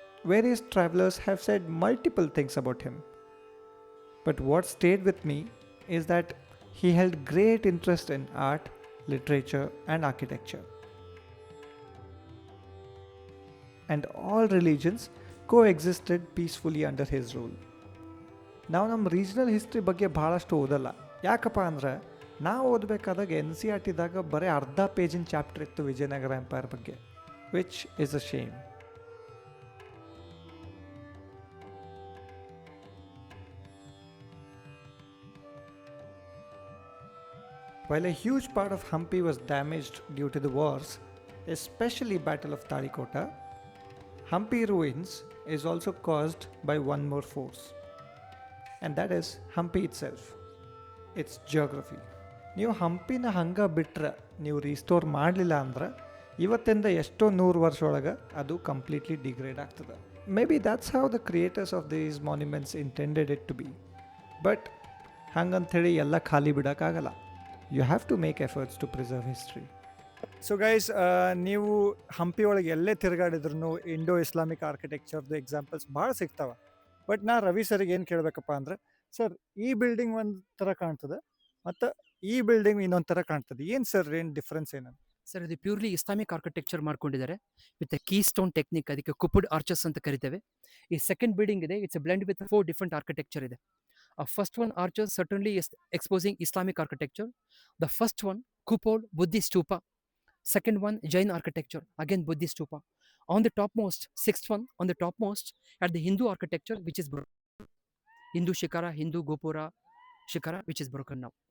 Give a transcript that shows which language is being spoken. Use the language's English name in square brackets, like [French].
[English] Various travelers have said multiple things about him. But what stayed with me is that he held great interest in art, literature, and architecture. And all religions coexisted peacefully under his rule. [Kannada] ನಾವು ನಮ್ಮ regional history ಬಗ್ಗೆ ಭಾಳಷ್ಟು ಓದಲ್ಲ. ಯಾಕಪ್ಪ ಅಂದ್ರೆ ನಾವು ಓದಬೇಕಾದಾಗ NCERTದಾಗ ಬರೀ ಅರ್ಧ ಪೇಜಿನ ಚಾಪ್ಟರ್ ಇತ್ತು ವಿಜಯನಗರ ಎಂಪೈರ್ ಬಗ್ಗೆ, [English] Which is a shame. While a huge part of Hampi was damaged due to the wars, especially Battle of Talikota, Hampi ruins is also caused by one more force, and that is Hampi itself, its geography. [Kannada] ನೀವು ಹಂಪಿನ ಹಂಗೆ ಬಿಟ್ಟರೆ, ನೀವು restore ಮಾಡಲಿಲ್ಲ ಅಂದ್ರೆ ಇವತ್ತಿಂದ ಎಷ್ಟೋ 100 ವರ್ಷ ಒಳಗೆ ಅದು ಕಂಪ್ಲೀಟ್ಲಿ ಡಿಗ್ರೇಡ್ ಆಗ್ತದೆ. [English] Maybe that's how the creators of these monuments intended it to be. [Kannada] But ಹಂಗಂಥೇಳಿ ಎಲ್ಲ ಖಾಲಿ ಬಿಡೋಕ್ಕಾಗಲ್ಲ. [English] You have to make efforts to preserve history. [Kannada] So guys, ನೀವು ಹಂಪಿ ಒಳಗೆ ಎಲ್ಲೇ ತಿರುಗಾಡಿದ್ರು ಇಂಡೋ ಇಸ್ಲಾಮಿಕ್ ಆರ್ಕಿಟೆಕ್ಚರ್ದು ಎಕ್ಸಾಂಪಲ್ಸ್ ಭಾಳ ಸಿಗ್ತಾವೆ. ಬಟ್ ನಾ ರವಿ ಸರ್ಗೆ ಏನು ಕೇಳಬೇಕಪ್ಪ ಅಂದ್ರೆ, ಸರ್ ಈ ಬಿಲ್ಡಿಂಗ್ ಒಂದು ಥರ ಕಾಣ್ತದೆ ಮತ್ತು ಈ ಬಿಲ್ಡಿಂಗ್ ಇನ್ನೊಂದು ಥರ ಕಾಣ್ತದೆ, ಏನು ಸರ್ ಏನು ಡಿಫ್ರೆನ್ಸ್ ಏನಂತ? ಸರ್ ಇದು ಪ್ಯೂರ್ಲಿ ಇಸ್ಲಾಮಿಕ್ ಆರ್ಕಿಟೆಕ್ಚರ್ ಮಾಡ್ಕೊಂಡಿದ್ದಾರೆ ವಿತ್ ಕೀ ಸ್ಟೋನ್ ಟೆಕ್ನಿಕ್, ಅದಕ್ಕೆ ಕುಪುಡ್ ಆರ್ಚಸ್ ಅಂತ ಕರಿತೇವೆ. ಈ ಸೆಕೆಂಡ್ ಬಿಲ್ಡಿಂಗ್ ಇದೆ, [English] it's blend with 4 different architecture [Kannada] ಇದೆ. [English] First one arches certainly is exposing Islamic architecture. The first one Kupol Buddhist stupa. Second one Jain architecture, again Buddhist stupa. On the topmost, sixth one on the topmost at the Hindu architecture, which is Hindu Shikara, Hindu Gopura Shikara, which is broken now.